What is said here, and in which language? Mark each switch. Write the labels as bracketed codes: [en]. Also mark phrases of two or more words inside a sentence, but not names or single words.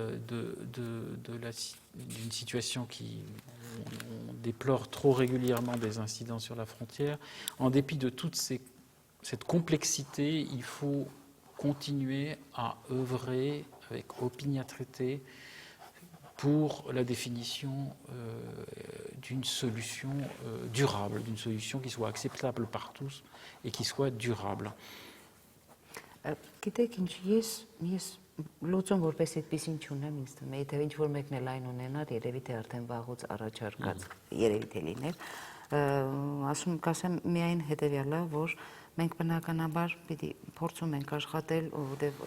[fr] d'une situation on déplore trop régulièrement des incidents sur la frontière, en dépit de toute cette complexité, il faut continuer à œuvrer avec opiniâtreté pour la définition d'une solution durable, d'une solution qui soit acceptable par tous et qui soit durable. [hy] Գիտեք ինչ, ես լուծում որպես այդպեսին չունեմ, ինձ թվում է, եթե ինչ-որ մեկն էլ այն ունենար, երևի թե արդեն վաղուց առաջարկած, երևի թե լիներ, կասեմ միայն հետևյալը, որ մենք բնականաբար պիտի փորձում ենք աշխատել, որովհետև